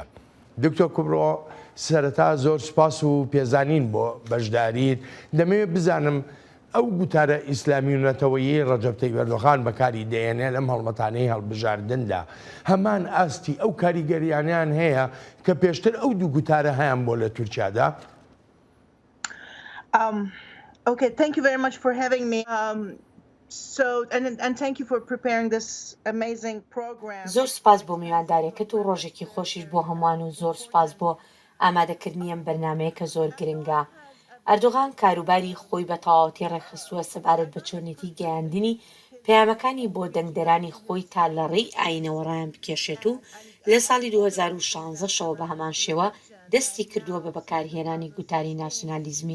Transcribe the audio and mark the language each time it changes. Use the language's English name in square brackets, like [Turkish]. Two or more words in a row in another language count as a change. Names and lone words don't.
[Central Kurdish] دکتۆر کومڕۆ سەرەتا زۆر سوپاس و پێزانین بۆ بەشداریت. دەمەوێت بزانم ئەو گوتارە ئیسلامی و نەتەوەیی ڕەجەب تەیب ئەردۆغان بەکاری دێنێ لەم هەڵمەتانەی هەڵبژاردندا هەمان ئاستی ئەو کاریگەریانیان هەیە کە پێشتر ئەو دوو گوتارە هەیان بۆ لە تورکیادا. [English] Okay, thank you very much for having me. And thank you for preparing this amazing program. [Central Kurdish] زۆر سپاس بۆ میواندارێکت و ڕۆژێکی خۆشیش بۆ هەمووان و زۆر سپاس بۆ ئامادەکردنی ئەم بەرنامەیە کە زۆر گرنگە. ئەردۆغان کاروباری خۆی بە تەواوەتی ڕێخستووە سەبارەت بە چۆنێتی گەیاندنی پەیامەکانی بۆ دەنگدەرانی خۆی تا لە ڕێی ئاینەوە ڕایان بکێشێت و لە ساڵی 2016 شەوە بە هەمان شێوە دەستی کردووە بە بەکارهێنانی گوتاری ناسیۆنالیزمی.